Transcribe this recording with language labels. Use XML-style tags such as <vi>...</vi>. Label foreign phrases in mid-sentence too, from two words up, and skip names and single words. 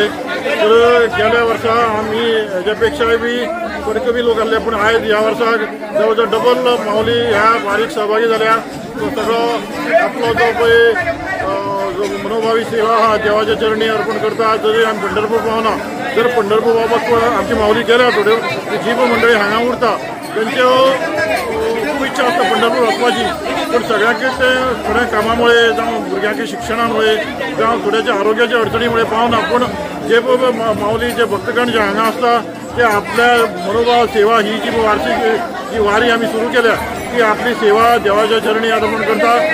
<kok>तर गेल्या वर्सा आम्ही ह्याच्यापेक्षा बी थोडे कमी लोक आले, पण आज ह्या वर्सा जवळजवळ डबल माऊली ह्या वारीक सहभागी झाल्या. तो सगळं आपला जो पळय जो मनोभावी सेवा हा देवाच्या चरणी अर्पण करता. जरी आम्ही पंढरपूर पावना, जर पंढरपूर बाबा आमची माऊली गेल्या थोड्यो जी पण मंडळी हांगा उरता त्यांची खूप इच्छा असता पंढरपूर वचपाची, पण सगळ्यांक ते थोड्या कामामुळे जावं भुरग्यांच्या शिक्षणामुळे जावं थोड्याच्या आरोग्याच्या अडचणीमुळे पावना. पण जे माऊली जे भक्तगण जे हांगा असता ते आपल्या मनोभाव सेवा ही जी वार्षिक जी वारी आम्ही सुरू केल्या ती आपली सेवा देवाच्या चरणी अर्पण करता.</kok>